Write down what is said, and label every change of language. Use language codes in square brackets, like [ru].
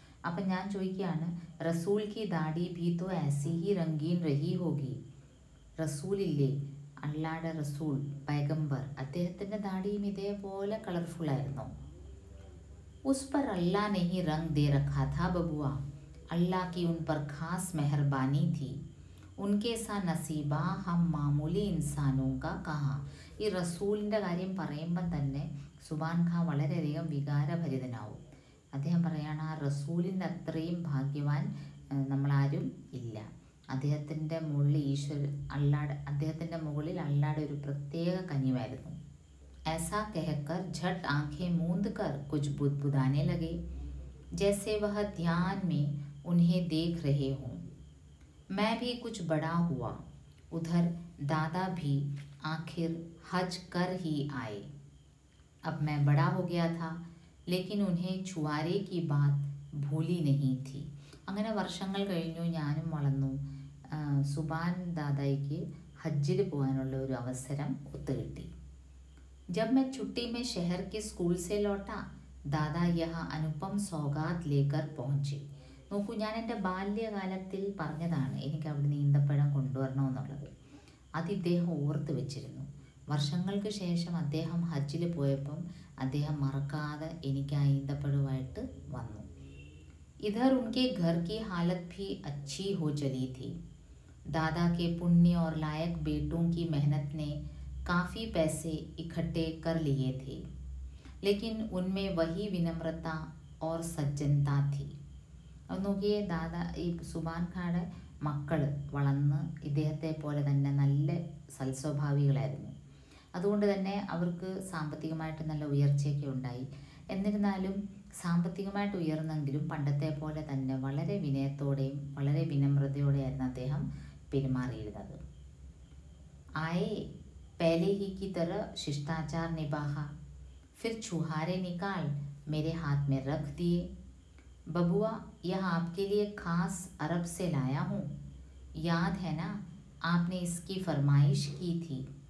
[ml] അപ്പം ഞാൻ ചോദിക്കുകയാണ്, [hi] റസൂൽ കി ദാടി ഭി തോ ऐसी ही रंगीन रही होगी. [ml] റസൂലില്ലേ, അള്ളാഹുടെ റസൂൽ പൈഗംബർ, അദ്ദേഹത്തിൻ്റെ ദാടിയും ഇതേപോലെ കളർഫുള്ളായിരുന്നു. [hi] ഉസ് पर अल्लाह ने ही रंग दे रखा था बबुआ. अल्लाह की उन पर खास मेहरबानी थी. उनके सा नसीबा हम मामूली इंसानों का कहाँ. [ml] ഈ റസൂലിൻ്റെ കാര്യം പറയുമ്പം തന്നെ സുബാൻ ഖാൻ വളരെയധികം വികാരഭരിതനാവും. അദ്ദേഹം പറയാണ്, ആ റസൂലിൻ്റെ അത്രയും ഭാഗ്യവാൻ നമ്മളാരും ഇല്ല. അദ്ദേഹത്തിൻ്റെ മുകളിൽ അദ്ദേഹത്തിൻ്റെ മുകളിൽ അള്ളാടെ ഒരു പ്രത്യേക കനിവായിരുന്നു. [hi] ऐसा कहकर झट आंखें मूंद कर कुछ बुदबुदाने लगे, जैसे वह ध्यान में उन्हें देख रहे हों. मैं भी कुछ बड़ा हुआ. उधर दादा भी आखिर हज कर ही आए. अब मैं बड़ा हो गया था, लेकिन उन्हें छुआरे की बात भूली नहीं थी. [ml] അങ്ങനെ വർഷങ്ങൾ കഴിഞ്ഞു, ഞാനും വളർന്നു. സുബാൻ ദാദായിക്ക് ഹജ്ജിൽ പോകാനുള്ള ഒരു അവസരം ഒത്തുകിട്ടി. [hi] जब मैं छुट्टी में शहर के स्कूल से लौटा, दादा यहाँ अनुपम सौगात लेकर पहुँचे. [ml] നോക്കൂ, ഞാൻ എൻ്റെ ബാല്യകാലത്തിൽ പറഞ്ഞതാണ് എനിക്ക് അവിടെ ഈന്തപ്പഴം കൊണ്ടുവരണമെന്നുള്ളത്. അത് ഇദ്ദേഹം ഓർത്ത് വെച്ചിരുന്നു. വർഷങ്ങൾക്ക് ശേഷം അദ്ദേഹം ഹജ്ജിൽ പോയപ്പം അദ്ദേഹം മറക്കാതെ എനിക്ക് ആ ഈന്തപ്പഴമായിട്ട് വന്നു. [hi] इधर उनके घर की हालत भी अच्छी हो चली थी. दादा के पुण्य और लायक बेटों की मेहनत ने काफ़ी पैसे इकट्ठे कर लिए थे, लेकिन उनमें वही विनम्रता और सज्जनता थी. [ml] അത് നോക്കിയേ, ഈ സുബാൻ ഖായുടെ മക്കൾ വളർന്ന് ഇദ്ദേഹത്തെ പോലെ തന്നെ നല്ല സൽസ്വഭാവികളായിരുന്നു. അതുകൊണ്ട് തന്നെ അവർക്ക് സാമ്പത്തികമായിട്ട് നല്ല ഉയർച്ചയൊക്കെ ഉണ്ടായി. എന്നിരുന്നാലും സാമ്പത്തികമായിട്ട് ഉയർന്നെങ്കിലും പണ്ടത്തെ പോലെ തന്നെ വളരെ വിനയത്തോടെയും വളരെ വിനമ്രതയോടെയായിരുന്നു അദ്ദേഹം പെരുമാറിയിരുന്നത്. [hi] ആയേ पहले ही की तरह शिष्टाचार निभाहा, फिर छुहारे निकाल मेरे हाथ में रख दिए. बबुआ, यह आपके लिए खास अरब से लाया हूँ. याद है ना, आपने इसकी फरमाइश की थी.